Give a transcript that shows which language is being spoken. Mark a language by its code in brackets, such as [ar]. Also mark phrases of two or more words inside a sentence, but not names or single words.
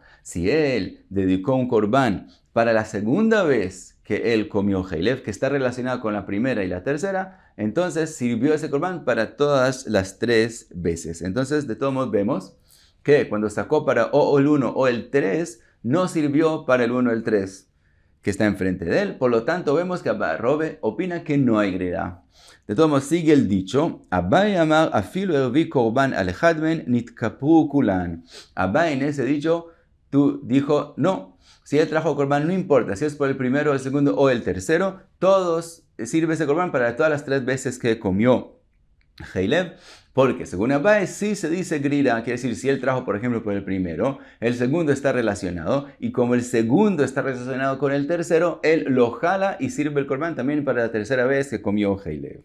[es] Si él dedicó un Korban para la segunda vez que él comió Heilev, que está relacionado con la primera y la tercera, entonces sirvió ese Korban para todas las tres veces. Entonces, de todos modos, vemos que cuando sacó para o el 1 o el 3, no sirvió para el 1 o el 3 que está enfrente de él. Por lo tanto, vemos que Rove opina que no hay grira. De todos modos, sigue el dicho, [he] אביי אמר אפילו הביא קרבן על אחת מהן נתכפרו כולן. [es] Abai en ese dicho dijo, no, si él trajo korban, no importa, si es por el primero, el segundo o el tercero, todos sirve ese korban para todas las tres veces que comió Heilev, porque según Abai sí se dice grira, quiere decir si él trajo por ejemplo por el primero, el segundo está relacionado, y como el segundo está relacionado con el tercero, él lo jala y sirve el Korban también para la tercera vez que comió Heilev.